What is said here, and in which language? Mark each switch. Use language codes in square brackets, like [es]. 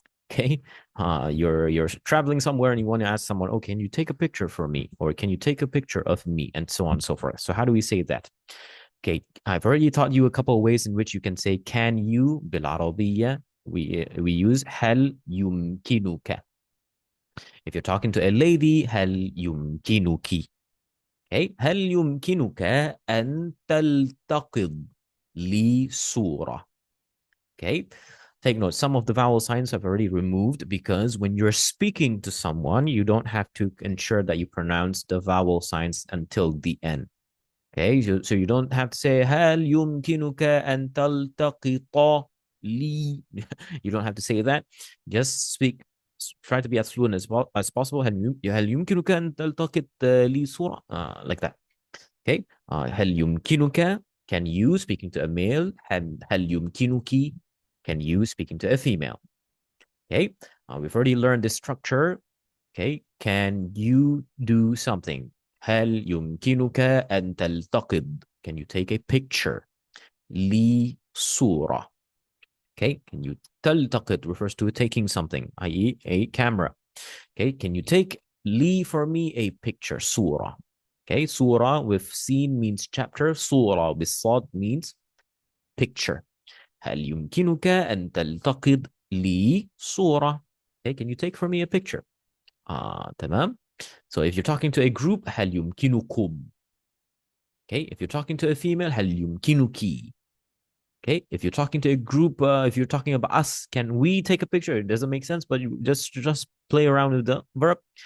[en] Okay, you're traveling somewhere and you want to ask someone, oh, can you take a picture for me, or can you take a picture of me, and so on and so forth. So how do we say that? Okay, I've already taught you a couple of ways in which you can say can you بالعربية. We use [ar] هل يمكنك. [en] If you're talking to a lady, هل يمكنك. [ar] Okay, هل يمكنك أن تلتقط لي صورة. [en] Okay, take note, some of the vowel signs have already removed because when you're speaking to someone, you don't have to ensure that you pronounce the vowel signs until the end. Okay, so you don't have to say [ar] هل يمكنك أن تلتقط لي. [en] You don't have to say that. Just speak. Try to be as fluent as possible. [ar] هل يمكنك أن تلتقط لي صورة? [en] Like that. Okay. [ar] هل يمكنك? [en] Can you, speaking to a male? [ar] هل يمكنك? [en] Can you, speaking to a female? Okay. We've already learned this structure. Okay. Can you do something? [ar] هل يمكنك أن تلتقط? [en] Can you take a picture? [ar] لي صورة. [en] Okay. Can you تلتقط refers to taking something, i.e. a camera. Okay. Can you take لي for me a picture? [ar] صورة. Okay. [en] صورة with seen means chapter. [ar] صورة بالصاد [en] means picture. [ar] هل يمكنك أن تلتقط لي صورة? [en] Okay. Can you take for me a picture? [ar] تمام. [en] So if you're talking to a group, [ar] هل يمكنكم? [en] Okay. If you're talking to a female, [ar] هل يمكنك? [en] Okay. If you're talking to a group, if you're talking about us, can we take a picture? It doesn't make sense, but you just play around with the verb.